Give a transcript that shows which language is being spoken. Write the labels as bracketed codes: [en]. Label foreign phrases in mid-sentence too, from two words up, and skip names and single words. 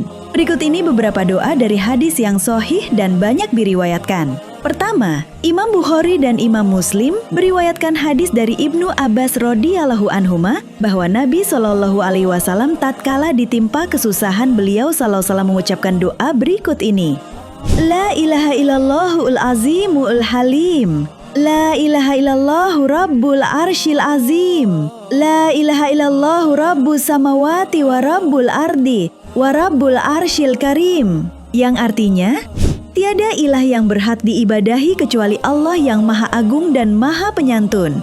[id] Berikut ini beberapa doa dari hadis yang sahih dan banyak diriwayatkan. Pertama, Imam Bukhari dan Imam Muslim meriwayatkan hadis dari Ibnu Abbas [ar] رضي الله عنهما [id] bahwa Nabi SAW tatkala ditimpa kesusahan beliau SAW mengucapkan doa berikut ini. [ar] لا إله إلا الله العظيم الحليم. لا إله إلا الله رب العرش العظيم. لا إله إلا الله رب السماوات ورب الأرض ورب العرش الكريم. [id] Yang artinya, tiada ilah yang berhak diibadahi kecuali Allah yang Maha Agung dan Maha Penyantun.